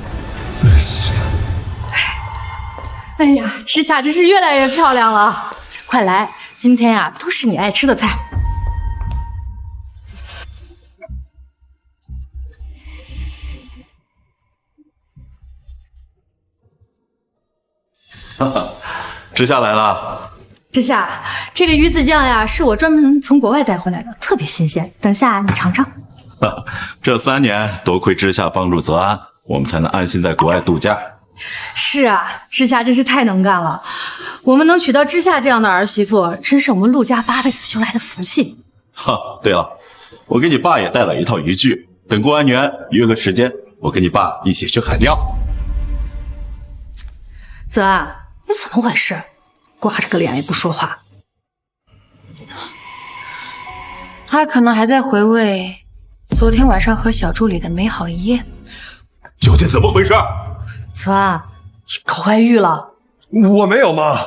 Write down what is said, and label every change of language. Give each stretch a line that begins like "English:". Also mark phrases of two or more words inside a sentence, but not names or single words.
Chinese: 哎呀，之夏真是越來越漂亮了，快來，今天呀都是你愛吃的菜。之夏來了。之夏，這個魚子醬呀，是我專門從國外帶回來的，特別新鮮。等下你嘗嘗。這3年多虧之夏幫助澤安，我們才能安心在國外度假。是啊，之夏真是太能幹了。我們能娶到之夏這樣的兒媳婦，真是我們陸家8輩子修來的福氣。對了， 我給你爸也帶了一套漁具，等過完年約個時間，我跟你爸一起去海釣。澤安，你怎麼回事？掛着個臉也不說話。他可能還在回味昨天晚上和小助理的美好一夜。究竟怎麼回事？泽安，你搞外遇了？我没有，妈。